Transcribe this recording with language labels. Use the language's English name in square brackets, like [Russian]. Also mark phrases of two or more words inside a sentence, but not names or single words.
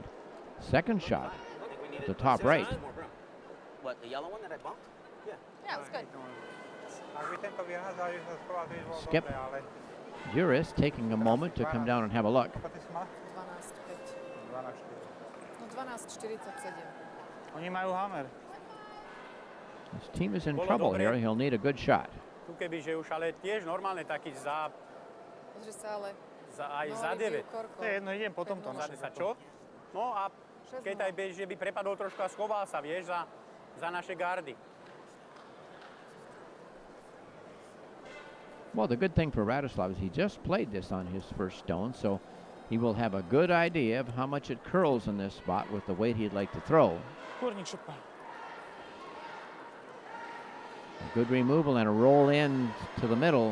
[English] Second shot, the top right. What, the yellow one that I bumped? Yeah. Yeah, it was good. Skip. Juris taking a moment to come down and have a look. 12-5. No 12-47. [Slovak] Oni majú hammer. [English] His team is in trouble here. He'll need a good shot. [Slovak] Tu keby, že už ale tiež normálne taký za... Pozri sa ale. Aj za 9. To je jedno, idem po tomto. Za 10 čo? No a keď aj bež, že by prepadol trošku a schoval sa, vieš, za naše gardy. [English] Well, the good thing for Radoslav is he just played this on his first stone, so he will have a good idea of how much it curls in this spot with the weight he'd like to throw. A good removal and a roll in to the middle.